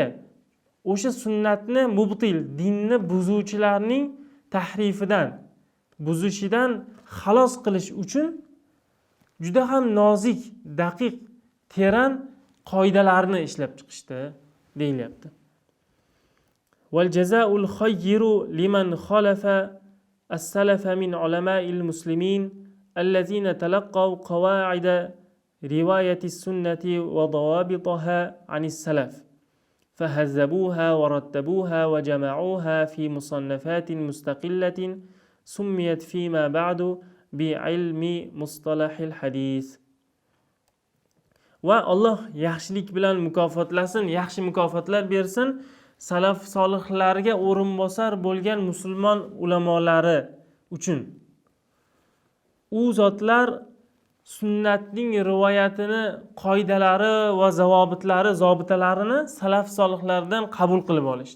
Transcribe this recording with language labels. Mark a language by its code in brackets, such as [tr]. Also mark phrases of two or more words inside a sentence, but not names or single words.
[uz] O'sha sunnatni mubtil, dinni buzuvchilarning tahrifidan, buzishidan xalos qilish uchun juda ham nozik, daqiq, teran qoidalarni ishlab chiqishdi deyilyapti. [ar] والجزاء الخير لمن خلف السلف من علماء المسلمين الذين تلقوا قواعد رواية السنة وضوابطها عن السلف فهذبوها ورتبوها وجمعوها في مصنفات مستقلة سميت فيما بعد بعلم مصطلح الحديث. [uz] Va Alloh yaxshilik bilan mukofotlasin, yaxshi mukofotlar bersin salaf solihlarga o'rinbosar bo'lgan musulmon ulamolari uchun. U zotlar sunnatning rivoyatini, qoidalari va zobitalarini salaf solihlardan qabul qilib olishdi.